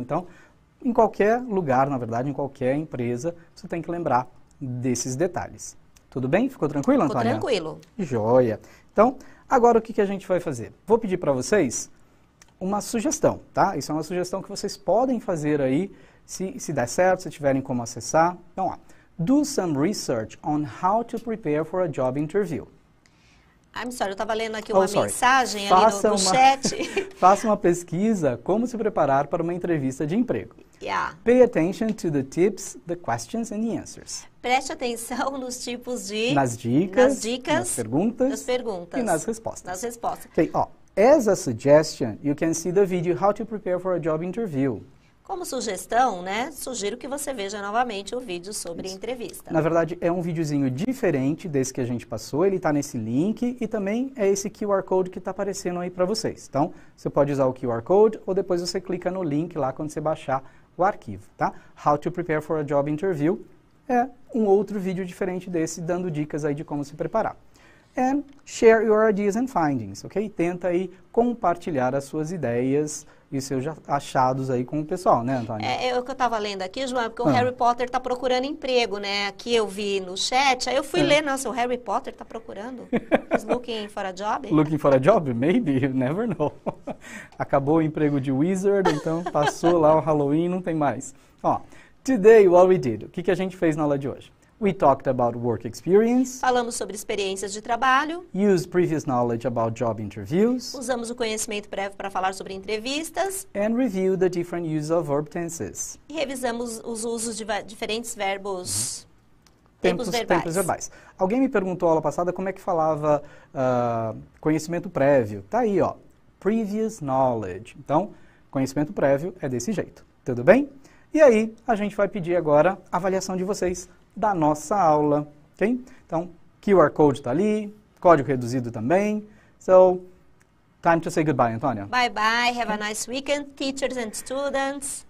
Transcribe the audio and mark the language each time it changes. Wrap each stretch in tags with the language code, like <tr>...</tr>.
<pt>Então, em qualquer lugar, na verdade, em qualquer empresa, você tem que lembrar desses detalhes. Tudo bem? Ficou tranquilo, Antônia? Ficou tranquilo. Joia. Então, agora o que a gente vai fazer? Vou pedir para vocês uma sugestão, tá? Isso é uma sugestão que vocês podem fazer aí, se der certo, se tiverem como acessar. Então, ó,</pt> <en>do some research on how to prepare for a job interview. I'm sorry,</en> <pt>eu estava lendo aqui uma mensagem ali no chat. Faça uma pesquisa como se preparar para uma entrevista de emprego.</pt> <en>Yeah. Pay attention to the tips, the questions and the answers.</en> <pt>Preste atenção nos tipos de... Nas dicas, nas perguntas e nas respostas. Nas respostas.</pt> <en>Okay, ó, as a suggestion, you can see the video How to Prepare for a Job Interview.</en> <pt>Como sugestão, né, sugiro que você veja novamente o vídeo sobre entrevista. Na verdade, é um videozinho diferente desse que a gente passou, ele está nesse link e também é esse QR Code que está aparecendo aí para vocês. Então, você pode usar o QR Code ou depois você clica no link lá quando você baixar o arquivo, tá? How to Prepare for a Job Interview é um outro vídeo diferente desse, dando dicas aí de como se preparar.</pt> <en>And share your ideas and findings, ok?</en> <pt>Tenta aí compartilhar as suas ideias e os seus achados aí com o pessoal, né, Antônia? É o que eu estava lendo aqui, João, porque o Harry Potter está procurando emprego, né? Aqui eu vi no chat, aí eu fui ler, nossa, o Harry Potter está procurando.</pt> <en>He's looking for a job? Looking for a job? Maybe, you never know.</en> <pt>Acabou o emprego de wizard, então passou lá o Halloween, não tem mais. Ó,</pt> <en>today what we did,</en> <pt>o que a gente fez na aula de hoje?</pt> <en>We talked about work experience.</en> <pt>Falamos sobre experiências de trabalho.</pt> <en>Used previous knowledge about job interviews.</en> <pt>Usamos o conhecimento prévio para falar sobre entrevistas.</pt> <en>And review the different use of verb tenses.</en> <pt>E revisamos os usos de diferentes verbos, tempos verbais. Alguém me perguntou aula passada como é que falava conhecimento prévio. Tá aí, ó.</pt> <en>Previous knowledge.</en> <pt>Então, conhecimento prévio é desse jeito. Tudo bem? E aí, a gente vai pedir agora a avaliação de vocês da nossa aula, ok? Então, QR Code está ali, código reduzido também.</pt> <en>So, time to say goodbye, Antônia. Bye bye, have a nice weekend, teachers and students.</en>